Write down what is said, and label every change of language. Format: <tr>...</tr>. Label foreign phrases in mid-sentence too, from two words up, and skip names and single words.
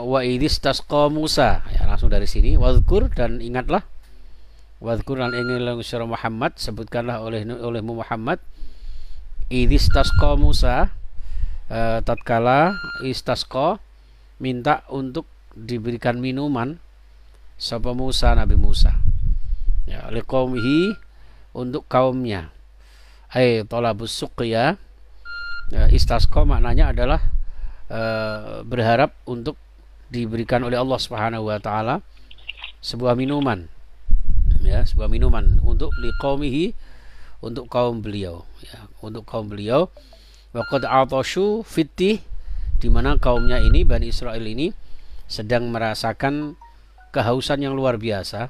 <ar>وإذ استسقى موسى,</ar> <id>ya, langsung dari sini, wadzkur, dan ingatlah, wadzkur, dan ingatlah surah Muhammad, sebutkanlah olehmu Muhammad,</id> <ar>إذ استسقى موسى,</ar> <id>tatkala istasqa, minta untuk diberikan minuman sapa Musa, Nabi Musa, ya, liqaumihi, untuk kaumnya,</id> <ar>أي طلب السقيا.</ar> <id>Istasqa maknanya adalah berharap untuk diberikan oleh Allah</id> <ar>سبحانه وتعالى</ar> <id>sebuah minuman, ya, sebuah minuman untuk liqaumihi, untuk kaum beliau, ya, untuk kaum beliau.</id> <ar>وقد عطشوا في التيه,</ar> <id>di mana kaumnya ini, Bani Israel ini, sedang merasakan kehausan yang luar biasa.</id>